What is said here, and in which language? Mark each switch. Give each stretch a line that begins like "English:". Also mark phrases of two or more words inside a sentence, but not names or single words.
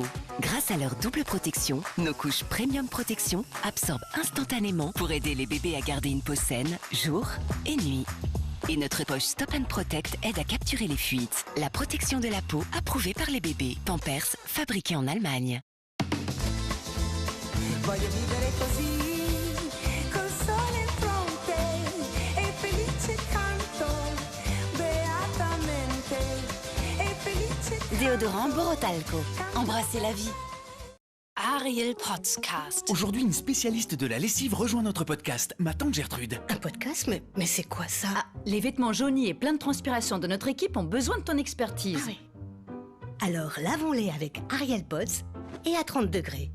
French: Grâce à leur double protection, nos couches Premium Protection absorbent instantanément pour aider les bébés à garder une peau saine, jour et nuit. Et notre poche Stop & Protect aide à capturer les fuites. La protection de la peau approuvée par les bébés. Pampers, fabriqué en Allemagne.
Italian: Voglio vivere così, col sole in fronte e felice canto, beatamente e felice.
French: Déodorant Borotalco. Embrassez la vie. Ariel Podcast. Aujourd'hui, une spécialiste de la lessive rejoint notre podcast, ma tante Gertrude. Un podcast? Mais c'est quoi ça? Les vêtements jaunis et pleins de transpiration de notre équipe ont besoin de ton expertise. Alors lavons-les avec Ariel Pods et à 30 degrés.